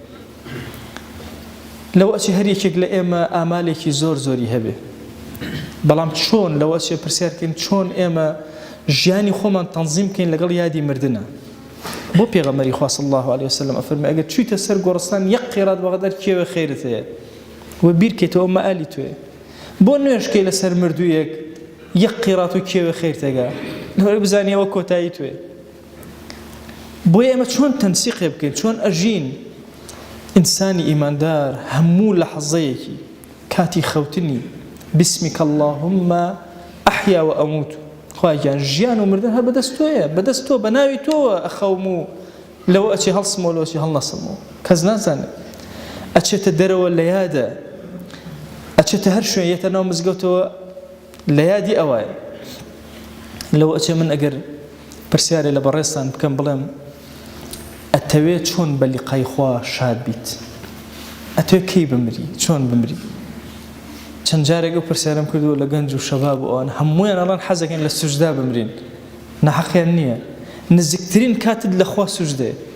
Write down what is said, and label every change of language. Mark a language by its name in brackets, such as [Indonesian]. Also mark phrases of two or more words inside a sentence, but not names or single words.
[Central Kurdish] لەو ئەچی هەر یەکێک لە ئێمە ئامالێکی زۆر زۆری هەبێ بەڵام چۆن لەو ئەچێ پرسیارکەین چۆن ئێمە ژیانی خۆمان تەنظیم بکەین لەگەڵ یادی مردنە بۆ پێغەمبەری خوا [Arabic] صلی الله عليه وسلم [Central Kurdish] ئەفەرمێ ئەگەر چوویتە سەر گۆڕستان یەک قیرات بەقەدەر کێوە خەیرت هەیە و بیرکەیتەوە مەئالی توێ بۆ نوێژکەی لەسەر مردوویەک یەک قیرات و کێوە خەیرتەگا لەوەی بزانی ئەوە کۆتایی توێ بۆیە ئێمە چۆن تەنسیقێ بکەین چۆن ئەژین ئینسانی ئیماندار هەموو لەحەزەیەکی کاتی خەوتنی [Arabic] بسمك اللهم أحيا وأموت [Central Kurdish] خواجان ژیان و مردن هەر بەدەست تۆیە بەدەست تۆ بەناوی تۆوە ئەخەوم و لەوە ئەچێ هەڵسمەوە لەوەچی هەڵنەسمەوە کەس نازانێت ئەچێتە دەرەوە لە یادە ئەچێتە هەر شوێن یەتە ناو مزگەوتەوە لە یادی ئەوایە لەوە ئەچێ من ئەگەر پرسیارێ لە بەڕێستان بکەم بڵێم ئەتەوێت چۆن بە لیقای خوا شاد بیت ئەتەوێت کەی بمری چۆن بمری چەند جارێک ئەو پرسیارم کردووە لە گەنج و شەباب و ئەوان هەموویان ئەڵێن حەزەکەن لە سوجدا بمرین نەحەقیان نییە نزیکترین کاتت لە خوا سوجدەیە